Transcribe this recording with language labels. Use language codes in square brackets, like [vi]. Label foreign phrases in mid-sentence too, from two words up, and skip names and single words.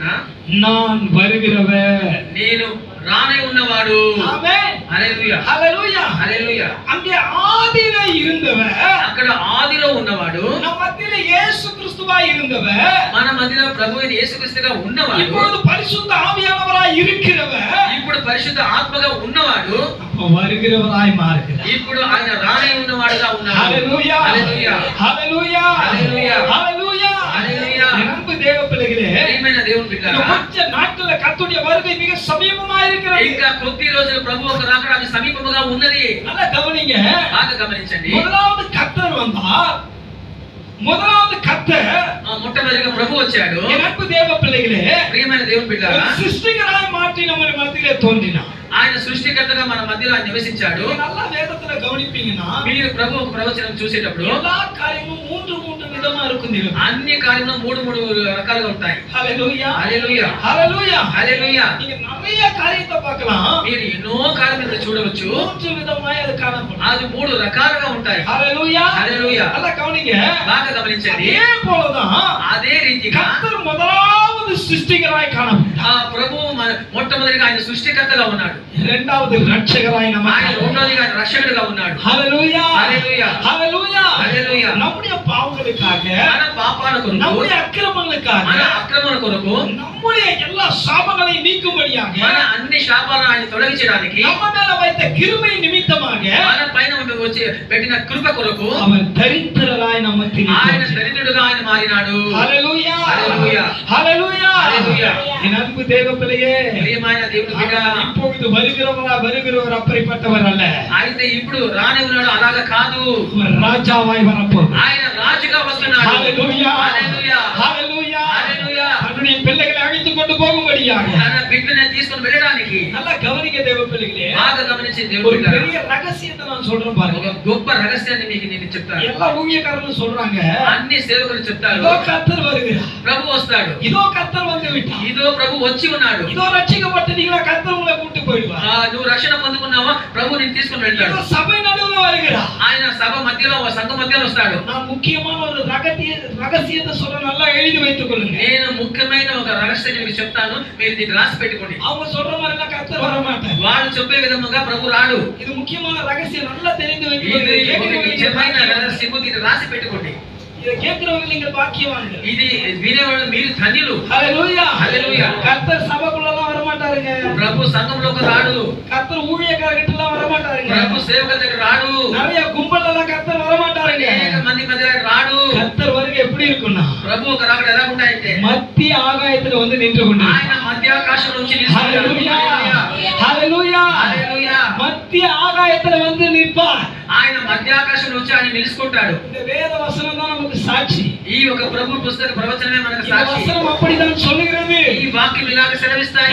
[ta] நான் வருகிறவர், [te] నేను రానే ఉన్నవాడు. ఆమేన్ హల్లెలూయా హల్లెలూయా. హల్లెలూయా. [ta] அங்கே ஆதியில இருந்தவர், [te] అక్కడ ఆదిలో ఉన్నవాడు, [ta] நம்ம மத்தியில இயேசு கிறிஸ்துவா இருந்தவர், [te] మన మధ్యలో ప్రభు అయిన యేసుక్రీస్తుగా ఉన్నవాడు, [ta] இப்பொழுது பரிசுத்த ஆவியானவராய் இருக்கிறவர், [te] ఇప్పుడు పరిశుద్ధ ఆత్మగా ఉన్నవాడు, [ta] அப்ப வருகிறவராய் மாறுகிறார். [te] ఇప్పుడు ఆయన రానే ఉన్నవాడుగా ఉన్నాడు. హల్లెలూయా హల్లెలూయా హల్లెలూయా హల్లెలూయా హల్లెలూయా. హల్లెలూయా. [ta] அன்பு தேவ பிள்ளைகளே, [te] ప్రియమైన దేవుని బిడ్డలారా, [ta] கொஞ்ச நாட்கள கர்த்தருடைய வருகை மிக சமீபமா இருக்கிறது. [te] ఇంకా కొద్ది రోజులు ప్రభు ఒక రాకడ అది సమీపముగా ఉన్నది. [ta] நல்லா கவனிங்க. [te] బాగా గమనించండి. [ta] முதலாவது கர்த்தர் வந்தார். முதலாவது கர்த்தர் [te] మొట్టమొదటిగా ప్రభు వచ్చాడు. [ta] என் அன்பு தேவ பிள்ளைகளே, [te] ప్రియమైన దేవుని బిడ్డలారా, [ta] சிருஷ்டிகராய் மாற்றி நம்ம மத்தியிலே தோன்றினார். [te] ఆయన సృష్టికర్తగా మన మధ్యలో ఆయన నివసించాడు. [ta] நல்லா வேதத்துல கவனிப்பீங்கன்னா [te] మీరు ప్రభు ఒక ప్రవచనం చూసేటప్పుడు [ta] எல்லா காரியமும் மூன்று விதமா இருக்கும். [te] అన్ని కార్యములు మూడు రకాలుగా ఉంటాయి. హల్లెలూయా హల్లెలూయా హల్లెలూయా హల్లెలూయా. [ta] நீங்க நிறைய காரியத்தை பார்க்கலாம். [te] మీరు ఎన్నో కార్యములు చూడవచ్చు. [ta] மூன்று விதமாய் அது காணப்படும். [te] అది మూడు రకాలుగా ఉంటాయి. హల్లెలూయా హల్లెలూయా. [ta] நல்லா கவனிங்க. [te] బాగా గమనించండి. [ta] அதே போலதான் [te] అదే రీతిగా [ta] கர்த்தர் முதலாவது சிருஷ்டிகராய் காணப்பட்டார். [te] ఆ ప్రభు మొట్టమొదటిగా ఆయన సృష్టికర్తగా ఉన్నాడు. [ta] இரண்டாவது ரட்சகராய் நம்ம [te] ఆయన రెండోదిగా ఆయన రక్షకుడిగా ఉన్నాడు. హల్లెలూయా హల్లెలూయా హల్లెలూయా హల్లెలూయా. [ta] நம்முடைய பாவங்களுக்காக, [te] మన పాపాల కొరకు, [ta] நம்முடைய అక్రమங்களுக்காக, [te] మన అక్రమణ కొరకు, [ta] நம்முடைய எல்லா சாபங்களையும் நீக்கும்படியாக, [te] మన అన్ని శాపాలను ఆయన తొలగించడానికి, [ta] நம்ம மேல வைத்த கிருபை நிமித்தமாக [te] మన పైన వచ్చి పెట్టిన కృప కొరకు [ta] அவர் தரித்திரராய் நம்ம [te] ఆయన దరిద్రుడుగా ఆయన మారినాడు. హల్లెలూయా హల్లెలూయా హల్లెలూయా హల్లెలూయా. [ta] என் அன்பு தேவ பிள்ளையே, [te] ప్రియమైన దేవుని బిడ్డ, [ta] இப்பொழுது வருகிறவர் அப்படிப்பட்டவர் அல்ல. [te] అయితే ఇప్పుడు రానే ఉన్నాడు, అలాగా కాదు. [ta] அவர் ராஜாவாய் வரப்போகிறார். [te] ఆయన రాజుగా వస్తున్నాడు. హల్లెలూయా హల్లెలూయా హల్లెలూయా హల్లెలూయా. [ta] தன்னுடைய பிள்ளைகளை அழைத்து கொண்டு போகும்படியாக. [te] తన బిడ్డని తీసుకొని వెళ్ళడానికి [ta] நல்லா கவனிக்க தேவ பிள்ளைகளே, [te] బాగా గమనించి [ta] ஒரு [te] దేవుని బిడ్డ, [ta] பெரிய రహస్యத்தை நான் சொல்றேன் பாருங்க. [te] ఒక గొప్ప రహస్యాన్ని మీకు నేను చెప్తాను. [ta] எல்லா ஊழியக்காரர்களும் சொல்றாங்க, [te] అన్ని సేవకులు చెప్తారు, [ta] இதோ கர்த்தர் வருகிறார், [te] ప్రభు వస్తాడు, [ta] இதோ கர்த்தர் வந்து விட்டார், [te] ఇదో ప్రభు వచ్చి ఉన్నాడు, [ta] இதோ ரட்சிக்கப்பட்டீங்களா, கர்த்தர் உங்களை கூட்டி போயிடுவார், [te] నువ్వు రక్షణ పొందుకున్నావా, ప్రభు నేను తీసుకొని వెళ్తాడు. [ta] இதோ சபை நடுவுல வருகிறார். [te] ఆయన సభ మధ్యలో సంఘ మధ్యలో వస్తాడు. [ta] நான் முக்கியமான ஒரு రహస్యத்தை சொல்ற நல்லா எழுதி வைத்துக் கொள்ளுங்க. [te] నేను ముఖ్యమైన ఒక రహస్యాన్ని మీకు చెప్తాను, మీరు దీన్ని రాసి పెట్టుకోండి. [ta] அவங்க சொல்ற மாதிரி எல்லாம் கர்த்தர் வர மாட்டார். [te] వాళ్ళు చెప్పే విధముగా ప్రభు రాడు. [ta] இது ముఖ్యமான రహస్యం, நல்லா தெரிந்து வைத்துக் [te] ఇది [ta] கொள்ளுங்க. [te] నిజమైన రహస్యము, దీన్ని రాసి పెట్టుకోండి. [ta] இத கேக்குறவங்க நீங்க பாக்கியவான்கள். [te] ఇది వినేవాళ్ళు మీరు ధన్యులు. హల్లెలూయా హల్లెలూయా. [ta] கர்த்தர் சபைக்குள்ளலாம் வர மாட்டாருங்க. [te] ప్రభు సంఘంలోకి రాడు. [ta] கர்த்தர் ஊழியக்காரர்கிட்டலாம் வர மாட்டாருங்க. [te] ప్రభు సేవకుల దగ్గర రాడు. [ta] நிறைய கும்பலெல்லாம் கர்த்தர் வர மாட்டாருங்க. [te] అనేక మంది మధ్య రాడు. [ta] கர்த்தர் வருகை எப்படி இருக்கும்னா, [te] ప్రభు ఒక రాకడ ఎలా ఉంటాయంటే [ta] மத்திய ஆகாயத்துல வந்து நின்று கொண்டு [te] ఆయన మధ్యాకాశంలో నుంచి హల్లెలూయా హల్లెలూయా హల్లెలూయా. [ta] மத்திய ஆகாயத்துல வந்து நிற்பார். [te] ఆయన మధ్యాకాశంలో వచ్చి ఆయన నిలుచుకుంటాడు. [ta] இந்த வேத வசனம் தான் நமக்கு சாட்சி. [te] ఈ ఒక ప్రభు పుస్తక ప్రవచనమే మనకు [ta] இந்த [te] సాక్షి. [ta] வசனம் அப்படிதான் சொல்லுகிறது. [te] ఈ వాక్యం ఇలాగ సెలవిస్తాయి.